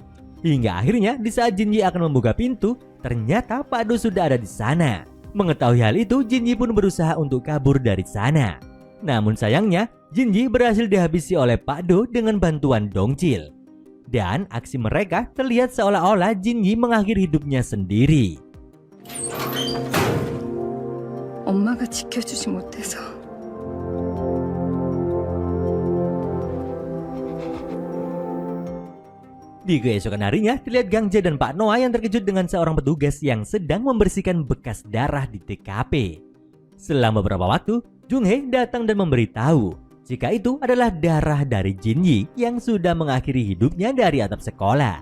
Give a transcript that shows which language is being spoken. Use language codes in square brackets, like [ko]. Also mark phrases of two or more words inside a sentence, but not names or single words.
[id] Hingga akhirnya di saat Jinji akan membuka pintu, ternyata Pak Do sudah ada di sana. Mengetahui hal itu, Jinji pun berusaha untuk kabur dari sana. Namun sayangnya, Jinji berhasil dihabisi oleh Pak Do dengan bantuan Dongcil. Dan aksi mereka terlihat seolah-olah Jinji mengakhiri hidupnya sendiri. [ko] 엄마가 지켜주지 못해서 [id] Di keesokan harinya, terlihat Gangja dan Pak Noah yang terkejut dengan seorang petugas yang sedang membersihkan bekas darah di TKP. Selama beberapa waktu, Junghae datang dan memberitahu jika itu adalah darah dari Jinji yang sudah mengakhiri hidupnya dari atap sekolah.